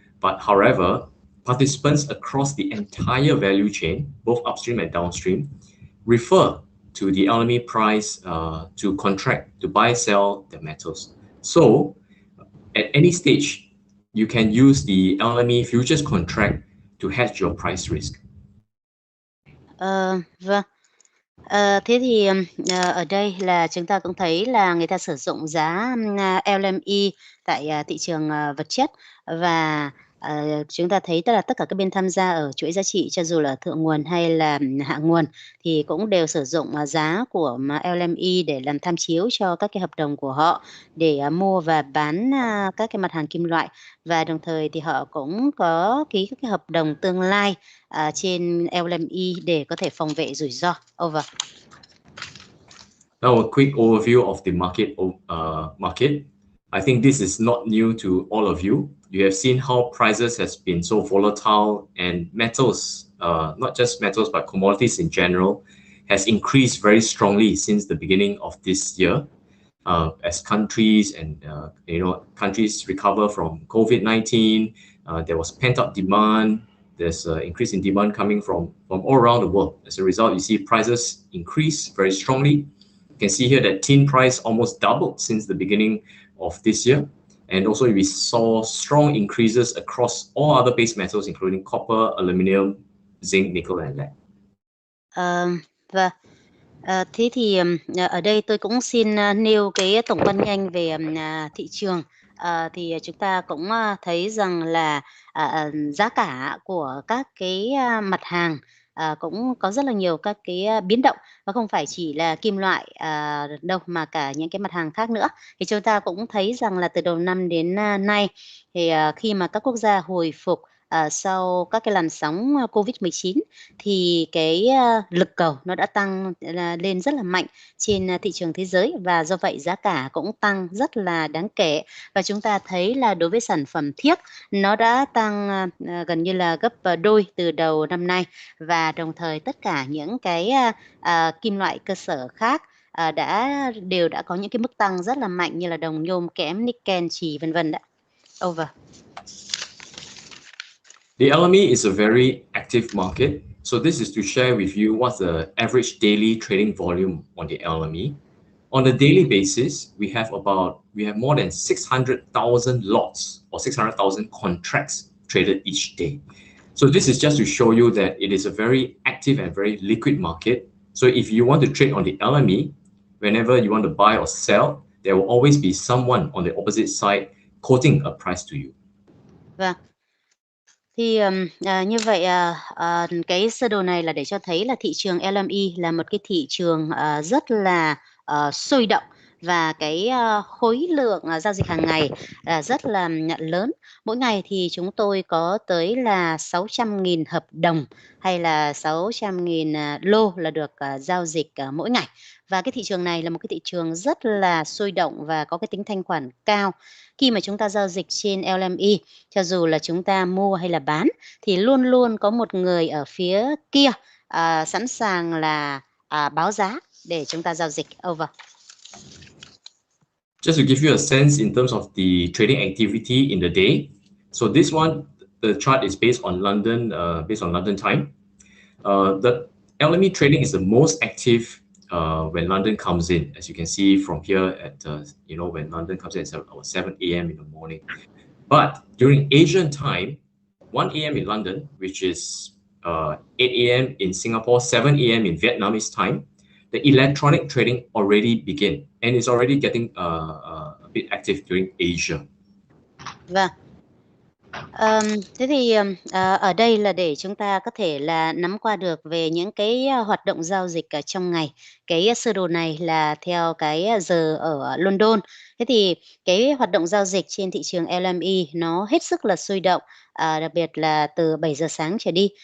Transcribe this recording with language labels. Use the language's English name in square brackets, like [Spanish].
[English] But however, participants across the entire value chain, both upstream and downstream, refer to the LME price to contract, to buy, sell the metals. So, at any stage, you can use the LME futures contract to hedge your price risk. [Vietnamese] Vâng. Thế thì ở đây là chúng ta cũng thấy là người ta sử dụng giá LME tại thị trường vật chất, và chúng ta thấy tức là tất cả các bên tham gia ở chuỗi giá trị, cho dù là thượng nguồn hay là hạ nguồn, thì cũng đều sử dụng giá của LME để làm tham chiếu cho các cái hợp đồng của họ để mua và bán các cái mặt hàng kim loại, và đồng thời thì họ cũng có ký các cái hợp đồng tương lai trên LME để có thể phòng vệ rủi ro. [English] Over. Now a quick overview of the market. I think this is not new to all of you. You have seen how prices has been so volatile, and metals, not just metals but commodities in general, has increased very strongly since the beginning of this year. As countries and countries recover from COVID-19, there was pent-up demand. There's an increase in demand coming from all around the world. As a result, you see prices increase very strongly. You can see here that tin price almost doubled since the beginning of this year. And also we saw strong increases across all other base metals, including copper, aluminum, zinc, nickel, and lead. [Vietnamese] Và thế thì ở đây tôi cũng xin nêu cái tổng quan nhanh về thị trường. Thì chúng ta cũng thấy rằng là giá cả của các cái mặt hàng cũng có rất là nhiều các cái biến động, và không phải chỉ là kim loại đâu mà cả những cái mặt hàng khác nữa. Thì chúng ta cũng thấy rằng là từ đầu năm đến nay thì khi mà các quốc gia hồi phục sau các cái làn sóng Covid-19 thì cái lực cầu nó đã tăng lên rất là mạnh trên thị trường thế giới, và do vậy giá cả cũng tăng rất là đáng kể. Và chúng ta thấy là đối với sản phẩm thiếc nó đã tăng gần như là gấp đôi từ đầu năm nay, và đồng thời tất cả những cái kim loại cơ sở khác đều đã có những cái mức tăng rất là mạnh, như là đồng, nhôm, kẽm, nickel, chì, vân vân. [English] Over. The LME is a very active market. So this is to share with you what's the average daily trading volume on the LME. On a daily basis, we have more than 600,000 lots or 600,000 contracts traded each day. So this is just to show you that it is a very active and very liquid market. So if you want to trade on the LME, whenever you want to buy or sell, there will always be someone on the opposite side quoting a price to you. [Vietnamese] Vâng. Thì như vậy cái sơ đồ này là để cho thấy là thị trường LME là một cái thị trường rất là sôi động, và cái khối lượng giao dịch hàng ngày rất là lớn. Mỗi ngày thì chúng tôi có tới là 600.000 hợp đồng hay là 600.000 lô là được giao dịch mỗi ngày. Và cái thị trường này là một cái thị trường rất là sôi động và có cái tính thanh khoản cao. Khi mà chúng ta giao dịch trên LME, cho dù là chúng ta mua hay là bán, thì luôn luôn có một người ở phía kia sẵn sàng là báo giá để chúng ta giao dịch. [English] Over. Just to give you a sense in terms of the trading activity in the day. So this one, the chart is based on London time. The LME trading is the most active when London comes in, as you can see from here at when London comes in at 7 a.m. in the morning. But during Asian time, 1 a.m. in London, which is 8 a.m. in Singapore, 7 a.m. in Vietnamese time, the electronic trading already begin, and it's already getting a bit active during Asia. [Vietnamese] Vâng. Thế thì ở đây là để chúng ta có thể là nắm qua được về những cái hoạt động giao dịch trong ngày. Cái sơ đồ này là theo cái giờ ở London. Thế thì cái hoạt động giao dịch trên thị trường LME nó hết sức là sôi động, đặc biệt là từ 7 giờ sáng trở đi.